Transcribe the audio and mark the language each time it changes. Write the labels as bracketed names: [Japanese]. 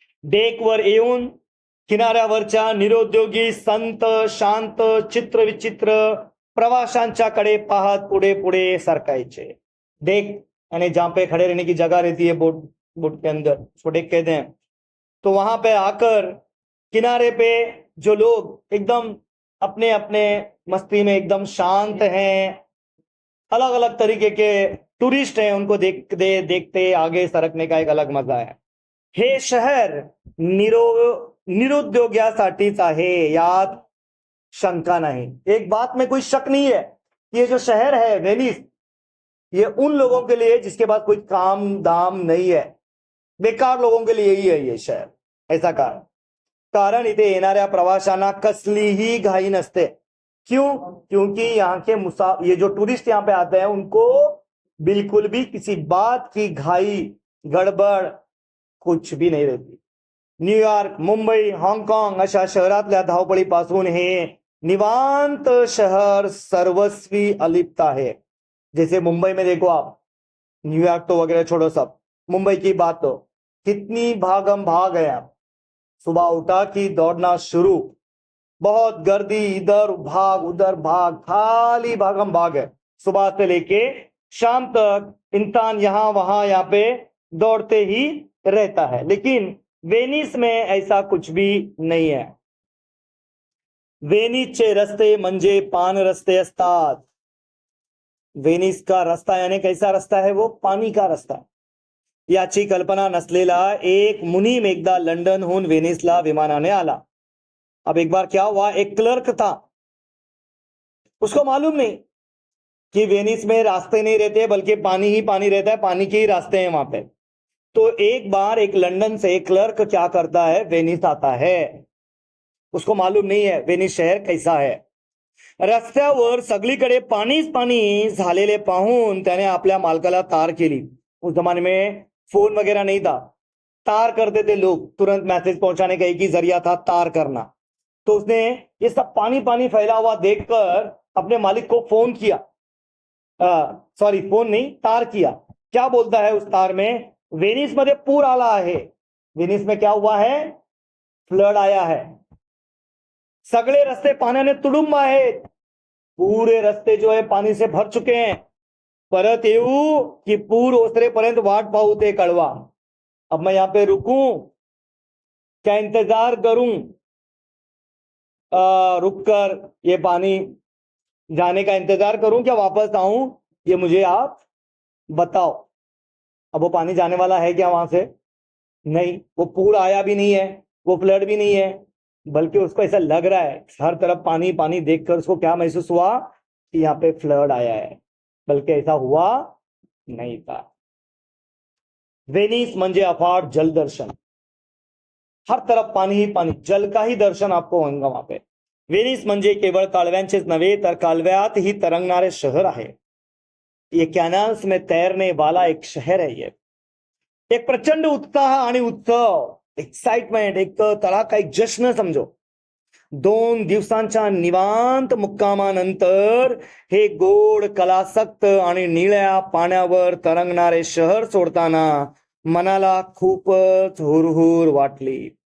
[Marathi] डेकवर येऊन किनाऱ्यावरच्या निरुद्योगी संत शांत चित्र विचित्र प्रवाशांच्याकडे पाहत पुढे पुढे सरकायचे. [Hindi] डेक यानी जहां पे खड़े रहने की जगह रहती है बोट के अंदर, उसको डेक कहते हैं. तो वहां पे आकर किनारे पे जो लोग एकदम अपने अपने मस्ती में एकदम शांत हैं, अलग अलग तरीके के टूरिस्ट हैं, उनको देखते आगे सरकने का एक अलग मजा है. [Marathi] हे शहर निरुद्योगासाठीच आहे, यात शंका नहीं. [Hindi] एक बात में कोई शक नहीं है, ये जो शहर है वेनिस, ये उन लोगों के लिए जिसके पास कोई काम दाम नहीं है, बेकार लोगों के लिए ही है ये शहर. [Marathi] ऐसा कारण इथे येणाऱ्या प्रवाशांना कसलीही घाई नसते. [Hindi] क्यों? क्योंकि यहाँ के ये जो टूरिस्ट यहाँ पे आते हैं उनको बिल्कुल भी किसी बात की घाई गडबड कुछ भी नहीं रहती. [Marathi] न्यूयॉर्क, मुंबई, हाँगकाँग अशा शहरातल्या धावपळीपासून हे निवांत शहर सर्वस्वी अलिप्त आहे. [Hindi] जैसे मुंबई में देखो आप, न्यूयॉर्क तो वगैरह छोड़ो, सब मुंबई की बात तो कितनी भागम भाग है. सुबह उठा कि दौड़ना शुरू, बहुत गर्दी, इधर भाग उधर भाग, खाली भागम भाग है. सुबह से लेके शाम तक इंसान यहाँ वहां यहाँ पे दौड़ते ही रहता है. लेकिन वेनिस में ऐसा कुछ भी नहीं है. [Marathi] वेनिसचे रस्ते म्हणजे पान रस्ते असतात. [Hindi] वेनिस का रास्ता यानी कैसा रास्ता है? वो पानी का रास्ता. [Marathi] याची कल्पना नसलेला एक मुनीम एकदा लंडनहून वेनिसला विमानाने आला. [Hindi] अब एक बार क्या हुआ, एक क्लर्क था, उसको मालूम नहीं कि वेनिस में रास्ते नहीं रहते बल्कि पानी ही पानी रहता है, पानी के ही रास्ते हैं वहां पे. तो एक बार एक लंदन से एक क्लर्क क्या करता है, वेनिस आता है. उसको मालूम नहीं है वेनिस शहर कैसा है. [Marathi] रस्त्यावर सगळीकडे पाणीच पाणी झालेले पाहून त्याने आपल्या मालकाला तार केली. [Hindi] उस जमाने में फोन वगैरह नहीं था, तार करते थे लोग, तुरंत मैसेज पहुंचाने का एक ही जरिया था, तार करना. तो उसने ये सब पानी पानी फैला हुआ देखकर अपने मालिक को फोन किया, सॉरी फोन नहीं, तार किया. क्या बोलता है उस तार में, [Marathi] वेनिस मध्ये पूर आला है. [Hindi] वेनिस में क्या हुआ है? फ्लड आया है. [Marathi] सगळे रस्ते पाण्याने तुडुंब आहेत, [Hindi] पूरे रस्ते जो है पानी से भर चुके हैं. [Marathi] परत येऊ कि पूर ओसरेपर्यंत वाट पाहू ते कळवा. [Hindi] अब मैं यहां पे रुकूं क्या इंतजार करूं? रुककर ये पानी जाने का इंतजार करूं क्या वापस आऊं? ये मुझे आप बताओ. अब वो पानी जाने वाला है क्या वहां से? नहीं, वो पूर आया भी नहीं है, वो फ्लड भी नहीं है, बल्कि उसको ऐसा लग रहा है, हर तरफ पानी पानी देखकर उसको क्या महसूस हुआ कि यहाँ पे फ्लड आया है, बल्कि ऐसा हुआ नहीं था. [Marathi] वेनिस म्हणजे अफाट जल दर्शन. [Hindi] हर तरफ पानी ही पानी, जल का ही दर्शन आपको होगा वहां पे. [Marathi] वेनिस म्हणजे केवळ कालव्यांचेच नव्हे तर कालव्यात ही तरंगणारे शहर आहे. [Hindi] ये कॅनल्स में तैरने वाला एक शहर है. [Marathi] ये एक प्रचंड उत्साह आणि उत्सव, एक्साइटमेंट, एक तडाखा, एक जश्न समजो. 2 दिवसांच्या निवांत मुक्कामानंतर हे गोड कलासक्त आणि निळ्या पाण्यावर तरंगणारे शहर सोडताना मनाला खूपच हुरहुर वाटली.